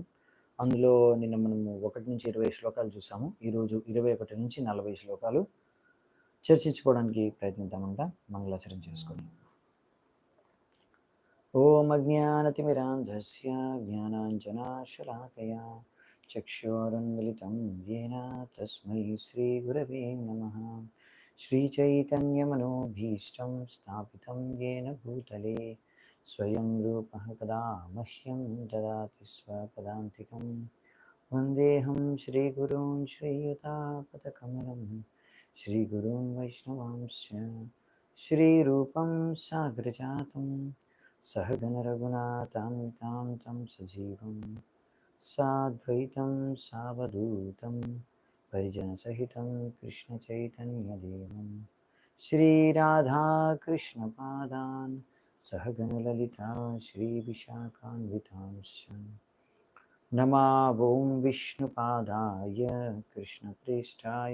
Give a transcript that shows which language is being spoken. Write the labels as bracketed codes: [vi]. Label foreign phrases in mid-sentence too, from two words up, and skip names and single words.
[te] అందులో నిన్న మనము 1 నుంచి 20 శ్లోకాలు చూసాము. ఈరోజు 21 నుంచి 40 శ్లోకాలు చర్చించుకోవడానికి ప్రయత్నిద్దామంట. మంగళాచరణ చేసుకొని. [sa] ఓం అజ్ఞానతిమిరాంధస్య జ్ఞానాంజనాశలాకయా చక్షురున్మిలితం येन తస్మై శ్రీగురవే నమః. శ్రీచైతన్యమనోభీష్టం స్థాపితం येन భూతలే స్వయం రూపః కదా మహ్యం దదాతి స్వపదాంతికం. వందేహం శ్రీగురూన్ శ్రీయుతాపదకమలం శ్రీగురూన్ వైష్ణవాంశ్చ శ్రీరూపం సాగ్రజాతం सहगणरघुनाथान्वितां तं सजीवं साद्वैतं सावधूतं परिजनसहितं कृष्णचैतन्यदेवं श्रीराधाकृष्णपादान् सहगणललिता श्रीविशाखान्वितांश्च नमा ॐ विष्णुपादाय कृष्णप्रेष्ठाय